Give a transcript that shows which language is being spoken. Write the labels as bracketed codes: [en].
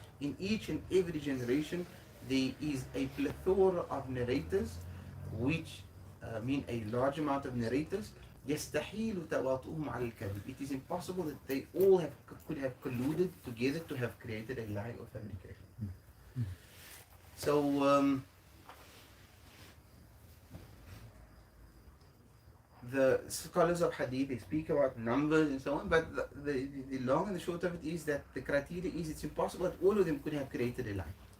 [en] In each and every generation there is a plethora of narrators, which mean a large amount of narrators. [ar] يستحيل تواطؤهم على الكذب. [en] It is impossible that they all could have colluded together to have created a lie or fabrication. So the scholars of Hadith, they speak about numbers and so on, but the long and the short of it is that the criteria is it's impossible that all of them could have created a lie.